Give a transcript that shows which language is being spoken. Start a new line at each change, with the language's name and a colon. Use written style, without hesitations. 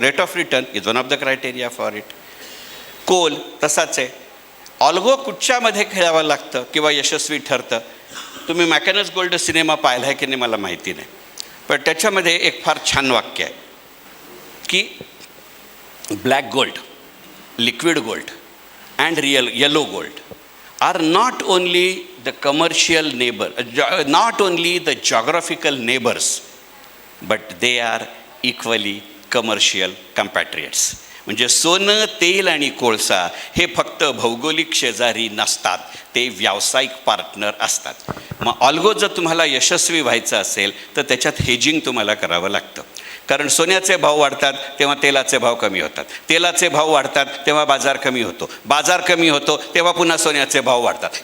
English: Rate of return is one of the criteria for it.
Marathi: Coal तसाच आहे. ऑल्गो कुठच्यामध्ये खेळावं लागतं किंवा यशस्वी ठरतं? तुम्ही मॅकॅनस गोल्ड सिनेमा पाहिला आहे की नाही मला माहिती नाही, पण त्याच्यामध्ये एक फार छान वाक्य आहे की
English: Black gold, liquid gold and real yellow gold are not only the commercial neighbor, not only the geographical neighbors, but they are equally commercial compatriots.
Marathi: म्हणजे सोनं, तेल आणि कोळसा हे फक्त भौगोलिक शेजारी नसतात, ते व्यावसायिक पार्टनर असतात. मग ऑल्गो जर तुम्हाला यशस्वी व्हायचं असेल तर त्याच्यात हेजिंग तुम्हाला करावं लागतं. कारण सोन्याचे भाव वाढतात तेव्हा तेलाचे भाव कमी होतात, तेलाचे भाव वाढतात तेव्हा बाजार कमी होतो, बाजार कमी होतो तेव्हा पुन्हा सोन्याचे भाव वाढतात.